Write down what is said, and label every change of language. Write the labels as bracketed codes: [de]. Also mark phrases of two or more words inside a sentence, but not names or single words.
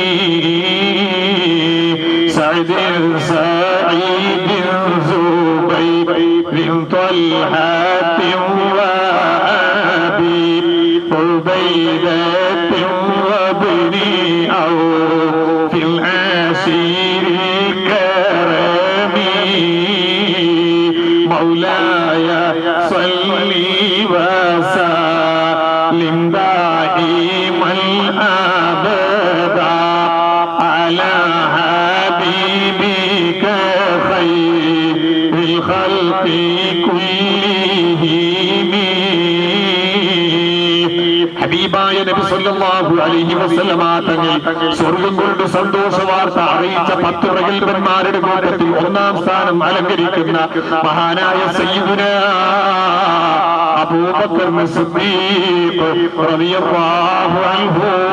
[ar] سعد سعيد زبير طلحة وأبي عبيدة وابن عوف العشير الكرم مولاي صل وسلم دائما أبدا على حبيبك خير الخلق كلهم. [ml] ഹബീബായ നബി [ar] صلى الله عليه وسلم [ml] തങ്ങൾ സ്വർഗ്ഗം കൊണ്ട് സന്തോഷ വാർത്ത അറിയിച്ച 10 പ്രഗത്ഭന്മാരുടെ കൂട്ടത്തിൽ ഒന്നാം സ്ഥാനം അലങ്കരിക്കുന്ന മഹാനായ സയ്യിദുന അബൂബക്കർ സിദ്ദീഖ് [ar] رضي الله عنه.